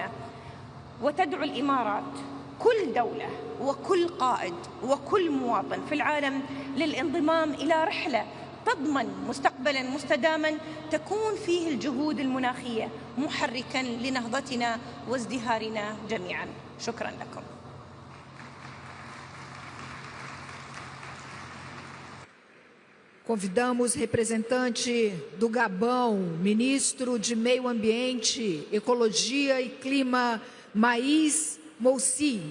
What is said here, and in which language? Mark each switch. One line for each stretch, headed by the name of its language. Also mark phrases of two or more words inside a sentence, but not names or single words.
Arabic: وتدعو الإمارات كل دولة وكل قائد وكل مواطن في العالم للانضمام إلى رحلة تضمن مستقبلا مستداما تكون فيه الجهود المناخية محركا لنهضتنا وازدهارنا جميعا. شكرا لكم.
Portuguese: Convidamos o representante do Gabão, ministro de Meio Ambiente, Ecologia e Clima, Maís Moussi.